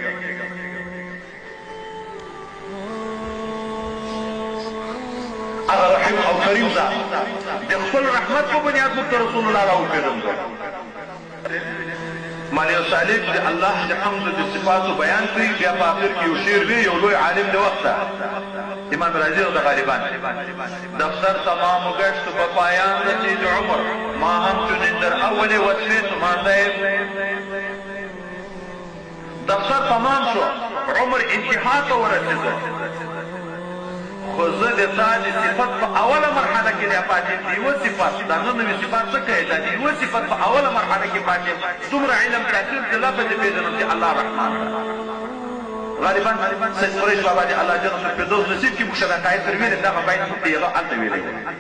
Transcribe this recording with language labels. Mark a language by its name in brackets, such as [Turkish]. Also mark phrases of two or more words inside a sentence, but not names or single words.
[Pashto] هغه رحیم او کریم ذات د خپل رحمت په بنیاد موږ ته رسول الله راوپېژندل. معنی صالح د الله د حمد د صفاتو بیان کوي، بیا په آخر کې یو شعر وي، یو لوی عالم د وخته امام راضي د غالبان [Persian] دفتر تمام گشت په پایان رسید عمر، ما همچنین در اول وصفه مانده. [Pashto] دفتر تمام شو، عمر انتها ته ورسېده، خو زه د تا د صفت په اوله مرحله کې دی پاتې یم. د یوه صفت دا نه نوي صفات څه کوي، دا د یوه صفت په اوله مرحله کې پاتې یم. دومره علم حاصل چې لا به دې پېژنم چې الله رحمان ده. غالبا سید قریش بابا دې الله [Arabic] جنت الفردوس [Pashto] نصیب کړي، موږ ته دا قایل تر ویلې دغه بیت موږ ته یې هلته ویلی و.